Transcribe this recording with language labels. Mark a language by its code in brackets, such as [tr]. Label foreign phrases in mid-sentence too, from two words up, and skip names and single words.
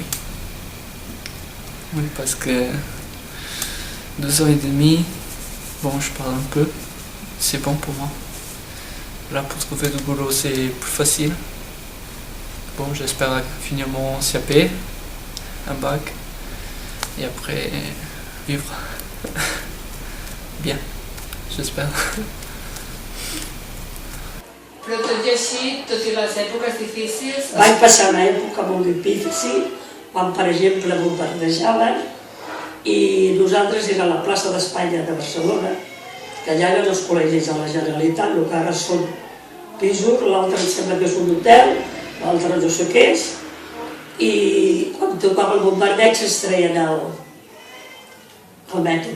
[fr] Oui, parce que 2 ans et demi, bon, je parle un peu, c'est bon pour moi. Là, pour trouver du boulot, c'est plus facile. Bon, j'espère finir mon CAP, un bac, et après vivre bien, j'espère. [ca] Però tot i així, tot i les èpoques difícils... Vaig passar una època molt difícil, quan, per exemple, bombardejaven, i nosaltres era a la plaça d'Espanya de Barcelona, que allà eren els col·legis de la Generalitat, el que ara són pisos, l'altre em sembla que és un hotel, l'altre no sé què és, i quan tocava el bombardeig es treien el metro.